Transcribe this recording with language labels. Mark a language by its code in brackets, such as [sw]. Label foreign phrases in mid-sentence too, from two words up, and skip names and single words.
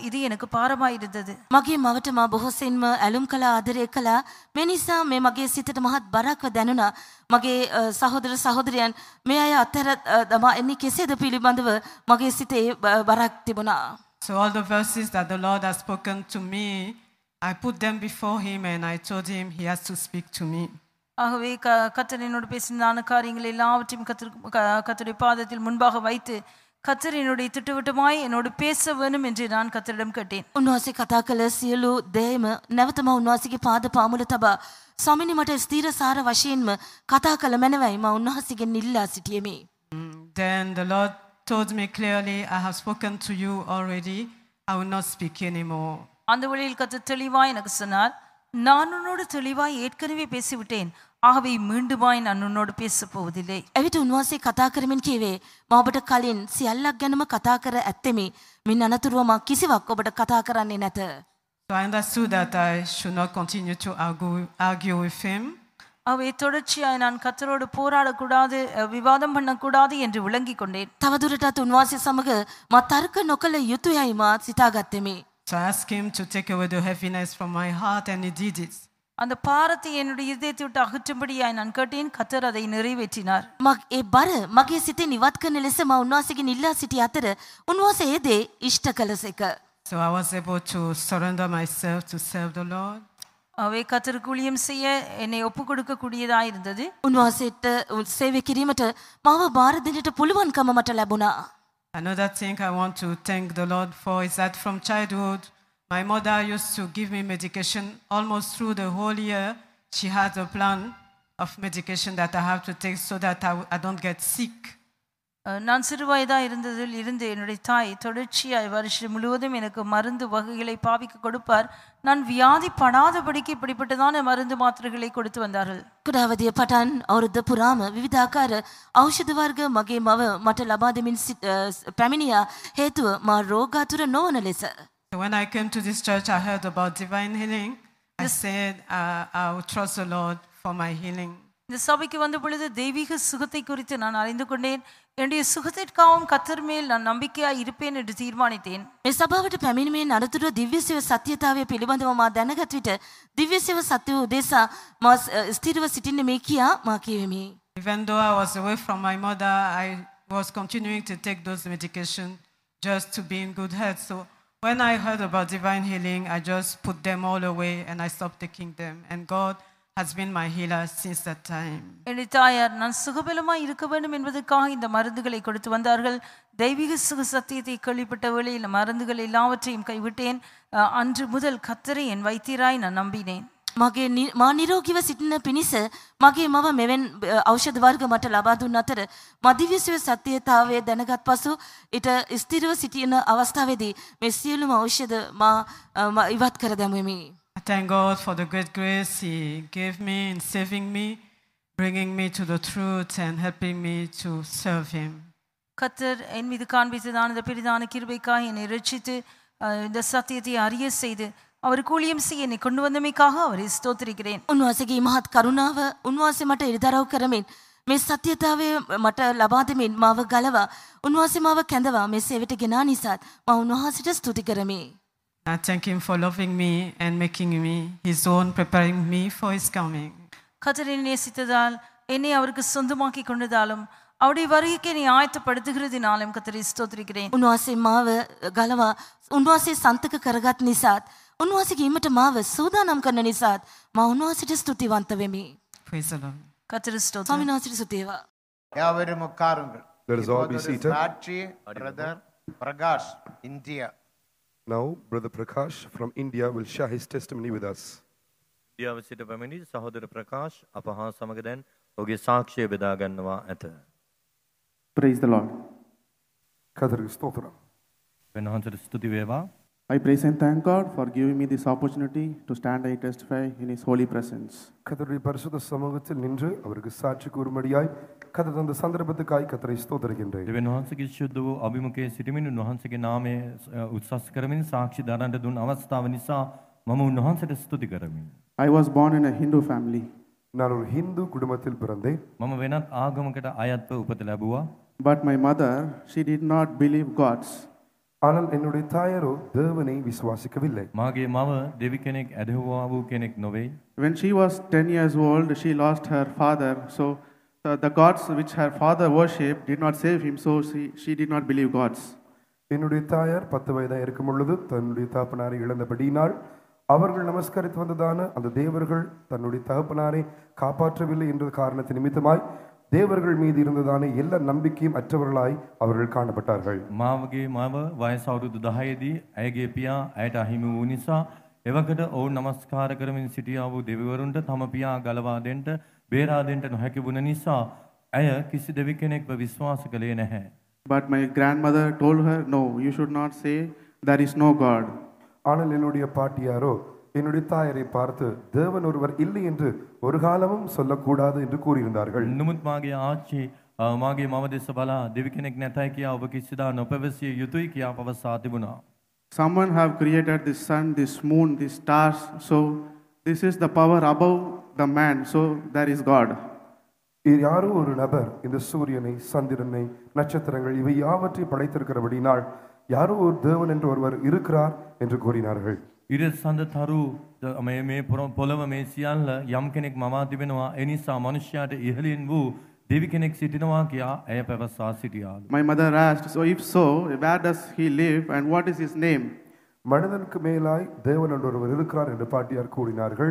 [ta] இது எனக்கு பாரமாய் இருந்தது. [si] මගේ මවට මා බොහෝසෙන්ම ඇලුම් කළා ආදරය කළා. මේ නිසා මේ මගේ සිතට මහත් බරක්ව දැනුණා. මගේ සහෝදර සහෝදරයන් මේ අය අතර දමා එන්නේ කෙසේද පිළිබඳව මගේ සිතේ බරක් තිබුණා. [en] So all the verses that the Lord has spoken to me, I put them before him and I told him he has to speak to me. [ta] ஆகவே கர்த்தர் என்னோடு பேசினான காரியங்கள் எல்லாவற்றையும் கர்த்தருடைய பாதத்தில் முன்பாக வைத்து கர்த்தர் என்னுடைய திட்டவட்டமாய் என்னோடு பேச வேண்டும் என்று நான் கர்த்தரிடம் கேட்டேன். [si] උන්වහන්සේ කතා කළ සියලු දේම නැවතම උන්වහන්සේගේ පාද පාමුල තබා ස්වාමීනි මට ස්ථීර සාර වශයෙන්ම කතා කළ මැනවයි මා උන්වහන්සේගෙන් ඉල්ලා සිටියෙමි. [en] Then the Lord told me clearly, I have spoken to you already. I will not speak anymore. [ta] அந்த வழியில் கர்த்தர் தெளிவாய் எனக்கு சொன்னார், நான் உன்னோடு தெளிவாய் ஏற்கனவே பேசிவிட்டேன். ஆகவே மீண்டுமாய் நான் உன்னோடு பேசப் போவதில்லை. [si] එවිට උන්වහන්සේ කතා කරමින් කීවේ මා ඔබට කලින් සියල්ලක් ගැනම කතා කර ඇත්තෙමි. මින් අනතුරුව මා කිසිවක් ඔබට කතා කරන්නේ නැත. [en] So I understood that I should not continue to argue with him. [ta] ஆகவே தொடர்ச்சியாய் நான் கர்த்தரோடு போராடக்கூடாது, விவாதம் பண்ணக்கூடாது என்று விளங்கிக் கொண்டேன். [si] තවදුරටත් උන්වහන්සේ සමග මා තර්ක නොකළ යුතුයයි මා සිතාගත්තෙමි. [en] So I asked him to take away the heaviness from my heart and he did it. [ta] அந்த பாரத்தை என்னுடைய இதயத்தை விட்டு அகற்றும்படியாய் நான் கேட்டேன். கர்த்தர் அதை நிறைவேற்றினார். [si] ඒ බර මගේ සිතේ නිවත් කරන ලෙස මා උන්වහන්සේගෙන් ඉල්ලා සිටි අතර උන්වහන්සේ ඒ දේ ඉෂ්ට කළසේක. [en] So I was able to surrender myself to serve the Lord. [ta] ஆகவே கர்த்தருக்கு ஊழியம் செய்ய என்னை ஒப்புக் கொடுக்கக்கூடியதாக இருந்தது. [si] උන්වහන්සේට සේවය කිරීමට මාව බාර දෙන්නට පුළුවන්කම මට ලැබුණා. [en] Another thing I want to thank the Lord for is that from childhood my mother used to give me medication almost through the whole year. She had a plan of medication that I have to take so that I don't get sick. [ta] நான் சிறு வயதாக இருந்ததில் இருந்து என்னுடைய தாய் தொடர்ச்சியாய் வருஷம் முழுவதும் எனக்கு மருந்து வகைகளை பாவிக்க கொடுப்பார். நான் வியாதிப்படாதபடிக்கு இப்படிப்பட்டதான மருந்து மாத்திரைகளை கொடுத்து வந்தார்கள். [si] කුඩාවදිය පටන් අවුරුද්ද පුරාම විවිධාකාර ඖෂධ වර්ග මගේ මව මට ලබා දෙමින් පැමිණියා හේතුව මා රෝගාතුර නොවන ලෙස. [en] So when I came to this church, I heard about divine healing. I said, I will trust the Lord for my healing. [ta] இந்த சபைக்கு வந்த பொழுது தெய்வீக சுகத்தை குறித்து நான் அறிந்து கொண்டேன். என்னுடைய சுகத்திற்காகவும் கர்த்தர் மேல் நான் நம்பிக்கையாய் இருப்பேன் என்று தீர்மானித்தேன். [si] මේ සභාවට පැමිණීමෙන් අනතුරුව දිව්‍ය සේව සත්‍යතාවය පිළිබඳව මා දැනගත් විට දිව්‍ය සේව සත්‍ය උදෙසා මා ස්ථිරව සිටින්න මේ කියා මා කියවෙමි. [en] Even though I was away from my mother, I was continuing to take those medications just to be in good health. So when I heard about divine healing, I just put them all away and I stopped taking them. And God has been my healer since that time. [ta] என்னுடைய தாயார் நான் சுகபலமாய் இருக்க வேண்டும் என்பதற்காக இந்த மருந்துகளை கொடுத்து வந்தார்கள். தெய்வீக சுக சத்தியத்தை கேள்விப்பட்ட வேளையில் மருந்துகள் எல்லாவற்றையும் கைவிட்டேன். அன்று முதல் கர்த்தரை என் வைத்தியராய் நான் நம்பினேன். [si] මගේ මා නිරෝගීව සිටින පිණිස මගේ මව මෙවන් ඖෂධ වර්ග මට ලබා දුන්න අතර මා දිව්‍ය සේව සත්‍යතාවය දැනගත් පසු ඊට ස්ථිරව සිටින අවස්ථාවේදී මේ සියලුම ඖෂධ මා ඉවත් කර දැමුවෙමි. [en] I thank God for the great grace He gave me in saving me, bringing me to the truth and helping me to serve Him. [ta] கர்த்தர் என் மீது காண்பித்ததான இந்த பெரிதான கிருபைக்காக என்னை ரட்சித்து இந்த சத்தியத்தை அறிய செய்து அவருக்கு ஊழியம் செய்ய என்னை கொண்டு வந்தமைக்காக அவரை ஸ்தோத்திரிக்கிறேன். [si] උන්වහන්සේගේ මහත් කරුණාව උන්වහන්සේ මට ඉරිදරව් කරමින් මේ සත්‍යතාවය මට ලබා දෙමින් මාව ගලවා උන්වහන්සේ මාව කැඳවා මේ සේවයට ගෙනා නිසාත් මා උන්වහන්සේට ස්තුති කරමි. [en] I thank Him for loving me and making me His own, preparing me for His coming. [ta] கர்த்தரை நேசித்ததால் என்னை அவருக்கு சொந்தமாக்கி கொண்டதாலும் அவருடைய வருகைக்கு என்னை ஆயத்தப்படுத்துகிறதினாலும் கர்த்தரை ஸ்தோத்திரிக்கிறேன். [si] උන්වහන්සේ මාව ගලවා උන්වහන්සේ සන්තක කරගත් නිසාත් උන්වහන්සේගේ ීමට මාව සූදානම් කරන නිසාත් මා උන්වහන්සේට ස්තුතිවන්ත වෙමි. [en] Praise the Lord. [ta] கர்த்தரை ஸ்தோத்திரம். [si] ස්වාමීන් වහන්සේට ස්තුති වේවා. [ta] யாவரும் உட்காருங்கள். [en] Let us all be seated. [ta] சாட்சி brother Prakash, India. [en] Now, Brother Prakash from India will share his testimony with us. [si] ඉන්දියාව සිට පැමිණි සහෝදර ප්‍රකාශ් අප හා සමග දැන් ඔහුගේ සාක්ෂිය බෙදා ගන්නවා ඇත. [en] Praise the Lord. [ta] கர்த்தருக்கு ஸ்தோத்திரம். [si] වෙනහන්සට ස්තුති වේවා. [en] I praise and thank God for giving me this opportunity to stand and testify in His holy presence. [ta] கர்த்தருடைய பரிசுத்த சமூகத்தில் நின்று அவருக்கு சாட்சி கூறும்படியாய் கர்த்தர் தந்த சந்தர்ப்பத்துக்காய் கர்த்தரை ஸ்தோத்திரிக்கின்றேன். [si] දෙවියන් වහන්සේගේ ශුද්ධ වූ අභිමුඛයේ සිටමින් උන්වහන්සේගේ නාමය උත්සස් කරමින් සාක්ෂි දරන්නට දුන් අවස්ථාව නිසා මම උන්වහන්සේට ස්තුති කරමි. [en] I was born in a Hindu family. [ta] நான் ஒரு ஹிந்து குடும்பத்தில் பிறந்தேன். [si] මම වෙනත් ආගමකට අයත්ව උපත ලැබුවා. [en] But my mother, she did not believe gods. [ta] ஆனால் என்னுடைய தாயாரோ தேவனை விசுவாசிக்கவில்லை. [si] මාගේ මව දෙවි කෙනෙක් ඇදහුවා වූ කෙනෙක් නොවේ. [en] When she was 10 years old, she lost her father. So the gods which her father worshipped did not save him. So she did not believe gods. [ta] என்னுடைய தாயார் 10 வயதாக இருக்கும் பொழுது தன்னுடைய தகப்பனாரை இழந்தபடியினால் அவர்கள் நமஸ்கரித்து வந்ததான அந்த தேவர்கள் தன்னுடைய தகப்பனாரை காப்பாற்றவில்லை என்ற காரணத்தின் நிமித்தமாய் தேவர்கள் மீது இருந்ததான எல்லா நம்பிக்கையும் அற்றவர்களாய் அவர்கள் காணப்பட்டார்கள். [si] මාවගේ මව වයස අවුරුදු 10 දී ඇයගේ පියා ඇයට අහිමි වූ නිසා එවකට ඔවුන් නමස්කාර කරමින් සිටියා වූ දෙවිවරුන්ට තම පියා ගලවා දෙන්න බේරා දෙන්න නොහැකි වුණ නිසා ඇය කිසි දෙවි කෙනෙක්ව විශ්වාස කළේ නැහැ. [en] But my grandmother told her, no, you should not say there is no God. [ta] ஆனால் என்னுடைய பாட்டியாரோ என்னுடைய தாயரை பார்த்து தேவன் ஒருவர் இல்லை என்று ஒரு காலமும் சொல்லக்கூடாது என்று கூறியிருந்தார்கள். [si] නමුත් මාගේ ආච්චි මාගේ මව දෙස බලා දෙවි කෙනෙක් නැතයි කියා ඔබ කිසිදා නොපැවසිය යුතුයි කියා පවසා තිබුණා. [en] Someone have created this sun, this moon, these stars. So this is the power above the man. So there is God. [ta] யாரோ ஒரு நபர் இந்த சூரியனை சந்திரனை நட்சத்திரங்கள் இவை யாவற்றை படைத்திருக்கிறபடினால் யாரோ ஒரு தேவன் என்று ஒருவர் இருக்கிறார் என்று கூறினார்கள். [si] ඉර සඳ තරු මේ පොළව මේ සියල්ල යම් කෙනෙක් මවා තිබෙනවා ඒ නිසා මනුෂ්‍යයාට ඉහළින් වූ දෙවි කෙනෙක් සිටිනවා කියා ඇය පැවසා සිටියාලු. [en] My mother asked, so if so, where does he live and what is his name? [ta] மனிதனுக்கு மேலாய் தேவன் என்று ஒருவர் இருக்கிறார் என்று பாட்டியார் கூறினார்கள்.